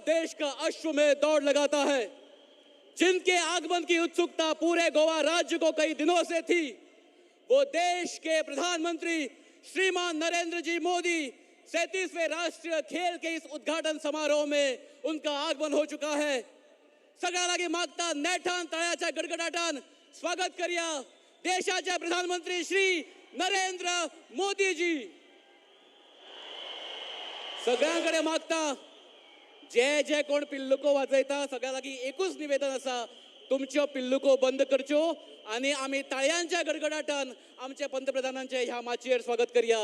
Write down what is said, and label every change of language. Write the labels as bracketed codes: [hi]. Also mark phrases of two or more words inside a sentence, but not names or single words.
[hi] देश का अश्वमेध दौड़ लगाता है, जिनके आगमन की उत्सुकता पूरे गोवा राज्य को कई दिनों से थी, वो देश के प्रधानमंत्री श्रीमान नरेंद्र जी मोदी 37वें राष्ट्रीय खेल के इस उद्घाटन समारोह में उनका आगमन हो चुका है। [kok] सगळ्यांना मागता नेठान तळ्याच्या गडगडाटान स्वागत करूया देशाचे प्रधानमंत्री श्री नरेंद्र मोदीजी। सगळ्यांकडे मागता जे जे कोण पिल्लुको वाजयता सगळ्या लागीं एकूच निवेदन आसा, तुमच्यो पिल्लुको बंद करच्यो आनी आमी ताळयांच्या गडगडाटान आमच्या पंतप्रधानांचे ह्या माचयेर स्वागत करूया।